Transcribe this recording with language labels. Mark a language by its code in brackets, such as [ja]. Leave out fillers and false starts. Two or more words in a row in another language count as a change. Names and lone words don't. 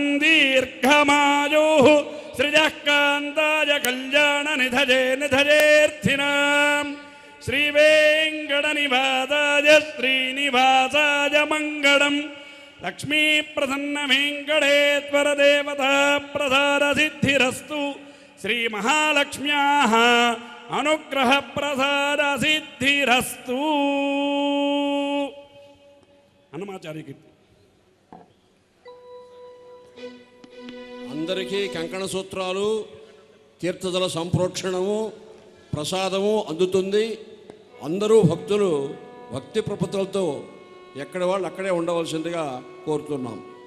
[sa] दीर्घमायुः सृजः कान्ताय कल्याणनिधये निधयेऽर्थिनाम् श्रीवेङ्कटनिवासाय श्रीनिवासाय मङ्गलम् लक्ष्मी प्रसन्न वेङ्कटेश्वर देवता प्रसाद सिद्धिरस्तु श्री महालक्ष्म्याः अनुग्रह प्रसाद सिद्धिरस्तु हनुमाचार्य कीर्ति [te] అందరికీ కంకణ సూత్రాలు తీర్థజల సంప్రోక్షణము ప్రసాదము అందుతుంది. అందరూ భక్తులు భక్తి ప్రపత్తులతో ఎక్కడ వాళ్ళు అక్కడే ఉండవలసిందిగా కోరుతున్నాం.